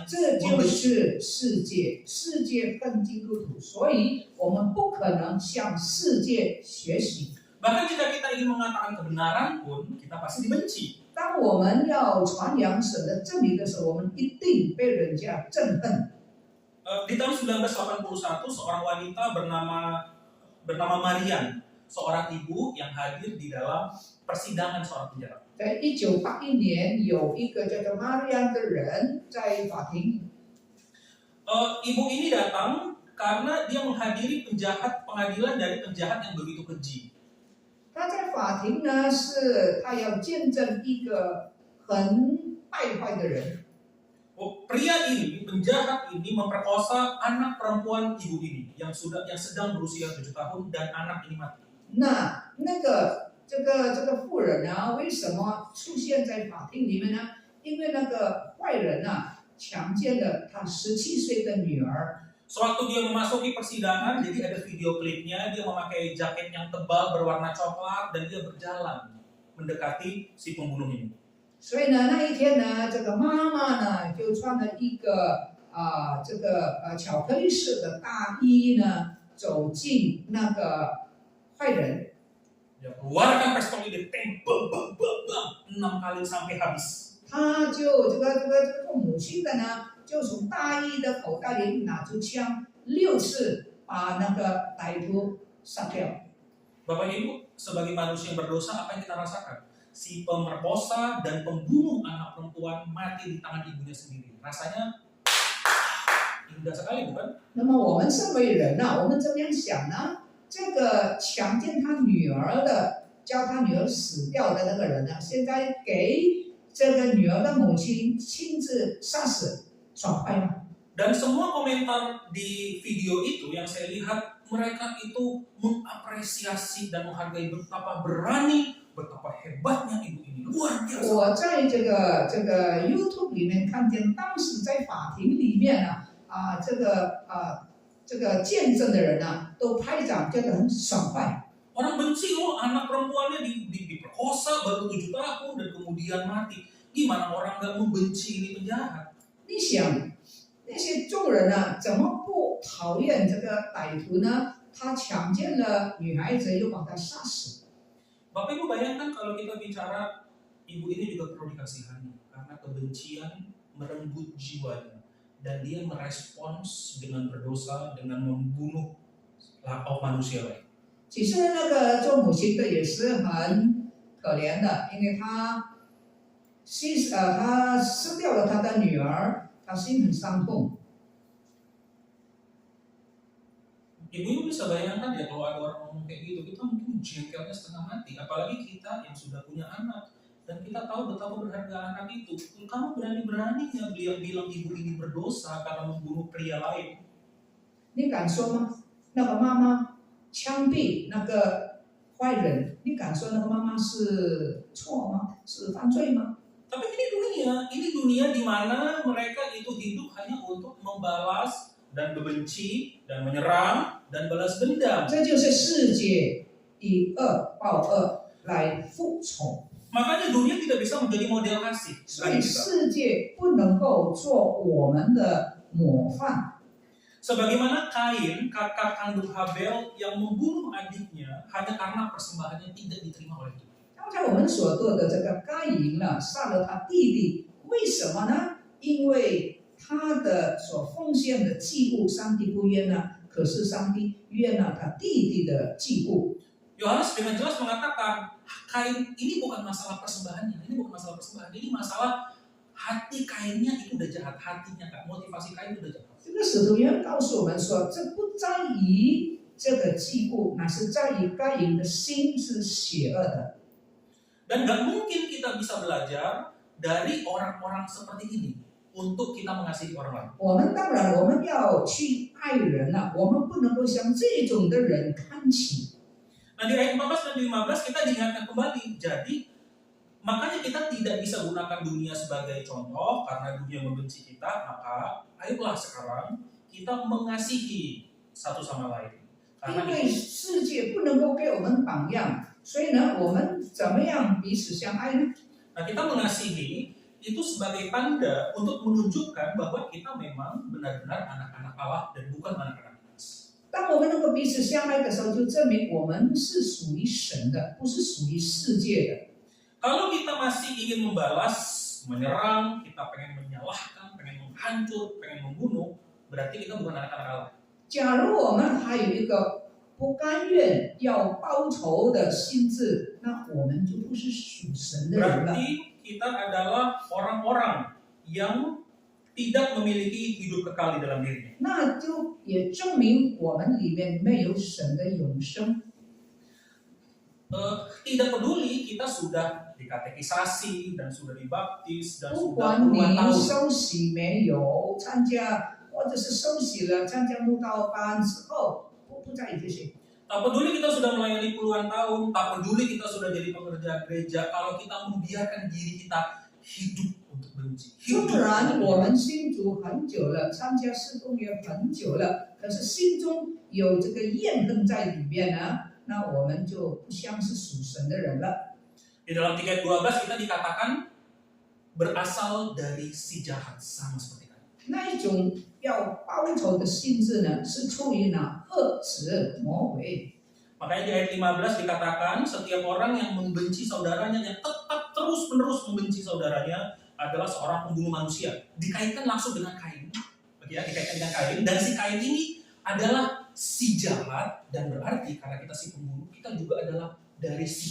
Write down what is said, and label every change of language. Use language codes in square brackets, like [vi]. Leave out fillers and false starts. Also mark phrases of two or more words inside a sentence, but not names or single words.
[zh] 这就 [id] membenci. [zh] 是世界，世界恨基督徒，所以我们不可能向世界学习。 [id] Bahkan jika kita ingin mengatakan kebenaran pun, kita pasti dibenci. [zh] 当我们要传扬神的真理的时候，我们一定被人家憎恨。 [id] Di tahun 1981, seorang wanita bernama Marian, seorang ibu yang hadir di dalam persidangan seorang penjara. [zh] 在1981年，有一个叫做玛利亚的人在法庭， [id] Ibu ini datang karena dia menghadiri penjahat pengadilan dari penjahat yang begitu keji. [zh] 他在法庭呢，是他要见证一个很败坏的人。 [id] Pria ini, penjahat ini memperkosa anak perempuan ibu ini yang sedang berusia 7 tahun dan anak ini mati. [zh] 这个妇人呢，为什么出现在法庭里面呢？因为那个坏人啊，强奸了他17岁的女儿。 [id] Sewaktu dia memasuki persidangan, jadi ada video klipnya, dia memakai jaket yang tebal berwarna coklat dan dia berjalan mendekati si pembunuh ini. [zh] 所以呢，那一天呢，这个妈妈呢就穿了一个巧克力色的大衣呢，走进那个坏人， [id] Dia keluarkan pistol ini, tembak, bang, bang, bang, 6 kali sampai habis. [zh] 他就这个母亲的呢，就从大衣的口袋里拿出枪，6次把那个歹徒杀掉。 [id] Bapak Ibu, sebagai manusia yang berdosa, apa yang kita rasakan? Si pemerkosa dan pembunuh anak perempuan mati di tangan ibunya sendiri. Rasanya indah sekali, bukan? [zh] 那么我们身为人呐、我们怎么样想呢？这个强奸他女儿的，叫他女儿死掉的那个人呢，现在给这个女儿的母亲亲自杀死，爽快吗？ [id] Dan semua komentar di video itu yang saya lihat, mereka itu mengapresiasi dan menghargai betapa berani, betapa hebatnya ibu ini. Luar biasa. [zh] 我在这个 YouTube 里面看见，当时在法庭里面这个见证的人啊，都拍掌，觉得很爽快。 [id] Orang benci loh anak perempuannya diperkosa baru 7 tahun dan kemudian mati. Gimana orang nggak membenci ini penjahat? [zh] 你想，那些众人啊，怎么不讨厌这个歹徒呢？他强奸了女孩子，又把她杀死。 [id] Bapak Ibu bayangkan kalau kita bicara ibu ini juga perlu dikasihani karena kebencian merenggut jiwanya dan dia merespons dengan berdosa dengan membunuh manusia lain. [zh] 其实那个做母亲的也是很可怜的，因为他失掉了他的女儿，他心很伤痛。 [id] Ibu bisa bayangkan ya kalau ada orang ngomong kayak gitu, kita mungkin jengkelnya setengah mati. Apalagi kita yang sudah punya anak dan kita tahu betapa berharga anak itu. Kamu berani-beraninya bilang ibu ini berdosa karena membunuh pria lain. [zh] 你敢说吗？那个妈妈枪毙那个坏人，你敢说那个妈妈是错吗？是犯罪吗？ [id] Tapi ini dunia di mana mereka itu hidup hanya untuk membalas dan membenci dan menyerang dan balas dendam. [zh] 这就是世界以恶报恶来复仇。 [id] Makanya dunia tidak bisa menjadi model kasih [zh] 所 [id] bagi [zh] 以 [id] kita. [zh] 世界不能够做我们的模范。 [id] Sebagaimana Kain, kakak kandung Habel yang membunuh adiknya hanya karena persembahannya tidak diterima oleh Tuhan. [zh] 刚才我们所做的这个该隐呢，杀了他弟弟，为什么呢？因为他的所奉献的祭物，上帝不悦纳，可是上帝悦纳他弟弟的祭物。 [id] Yohanes dengan jelas mengatakan Kain ini bukan masalah persembahannya, ini bukan masalah persembahan, ini masalah hati Kainnya itu udah jahat, hatinya Kak, motivasi Kain itu udah jahat. [zh] 这个使徒约翰告诉我们说，这不在于这个祭物，乃是在于该隐的心是邪恶的。 [id] Dan gak mungkin kita bisa belajar dari orang-orang seperti ini untuk kita mengasihi orang lain. [zh] 我们当然我们要去爱人了，我们不能够向这种的人看齐。 [id] Nah di ayat 14 dan 15 kita diingatkan kembali. Jadi makanya kita tidak bisa gunakan dunia sebagai contoh karena dunia membenci kita. Maka ayolah sekarang kita mengasihi satu sama lain. [zh] 因 [id] Karena [zh] 为世界不能够给我们榜样，所以呢，我们怎么样彼此相爱呢？ [id] Nah kita mengasihi itu sebagai tanda untuk menunjukkan bahwa kita memang benar-benar anak-anak Allah dan bukan anak-anak iblis. [zh] 当我们能够彼此相爱的时候，就证明我们是属于神的，不是属于世界的。 [id] Kalau kita masih ingin membalas, menyerang, kita pengen menyalahkan, pengen menghancur, pengen membunuh, berarti kita bukan anak-anak Allah. [zh] 假如我们还有一个不甘愿要报仇的心智，那我们就不是属神的人了。 [id] Berarti kita adalah orang-orang yang tidak memiliki hidup kekal di dalam dirinya. [zh] 那就也证明我们里面没有神的永生。 [id] Tidak peduli kita sudah dikatekisasi dan sudah dibaptis dan [zh] 不 [id] sudah [zh] 管 [id] puluhan [zh] 你 [id] tahun. [zh] 受洗没有，参加或者是受洗了，参加慕道班之后，不在意这些。 [id] Tak peduli kita sudah melayani puluhan tahun, tak peduli kita sudah jadi pekerja gereja, kalau kita membiarkan diri kita hidup untuk benci. [zh] 纵然我们信主很久了，参加事工也很久了，可是心中有这个怨恨在里面呢，那我们就不像是属神的人了。 [id] Di dalam 3 ayat 12 kita dikatakan berasal dari si jahat, sama seperti tadi. [zh] 那一种要报仇的性质呢，是出于那恶者魔鬼。 [id] Makanya di ayat 15 dikatakan setiap orang yang membenci saudaranya, yang tetap terus-menerus membenci saudaranya adalah seorang pembunuh manusia. Dikaitkan langsung dengan Kain, ya, dikaitkan dengan Kain. Dan si Kain ini adalah si jahat, dan berarti karena kita si pembunuh, kita juga adalah dari si